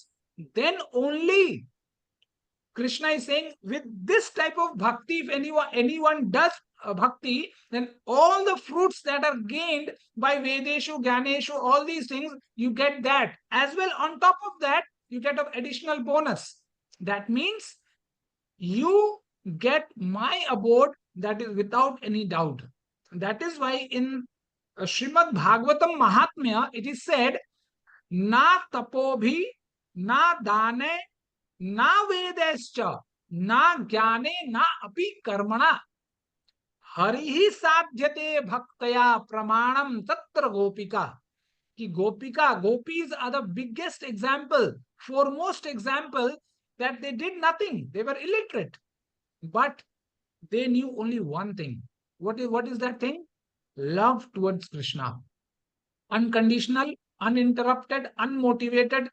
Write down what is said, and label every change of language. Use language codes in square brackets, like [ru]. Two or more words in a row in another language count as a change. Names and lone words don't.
[en] Then only Krishna is saying, with this type of bhakti, if anyone does bhakti, then all the fruits that are gained by [sa] वेदेषु, ज्ञानेषु, [en] all these things, you get that. As well, on top of that, you get an additional bonus. That means you get my abode, that is without any doubt. That is why in Srimad Bhagavatam Mahatmya, it is said, [sa] न तपोभि, न दाने, न वेदैश्च, न ज्ञाने, न अपि कर्मणा. हरिहि साध्यते भक्त्या प्रमाणम् तत्र गोपिका. [hi] कि गोपिका, [en] gopis are the biggest example, foremost example that they did nothing. They were illiterate. But they knew only one thing. What is that thing? Love towards Krishna. Unconditional, uninterrupted, unmotivated.